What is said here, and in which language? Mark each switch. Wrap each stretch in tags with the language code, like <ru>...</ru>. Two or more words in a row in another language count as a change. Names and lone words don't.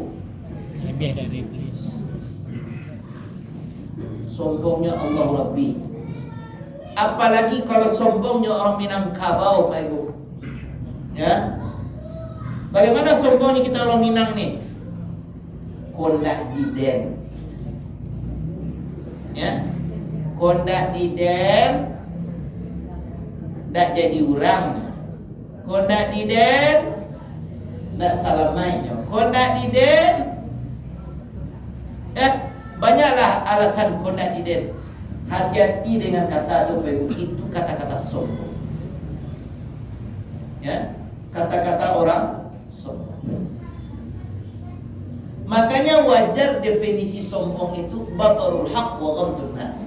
<id>Lebih dari iblis. Sombongnya Allah Rabbi. Apalagi kalau sombongnya orang Minangkabau Pak Ibu. Ya. Bagaimana sombongnya kita orang Minang nih?</id> <min>Kondak diden. Ya. Kondak diden tak jadi orang. Kondak diden tak salamainya. Kondak diden, banyaklah alasan kondak diden.</min> <id>Hati-hati dengan kata itu kata-kata sombong. Ya, kata-kata orang sombong. Makanya wajar definisi sombong itu</id> <ar>بطر الحق وغمط الناس.</ar>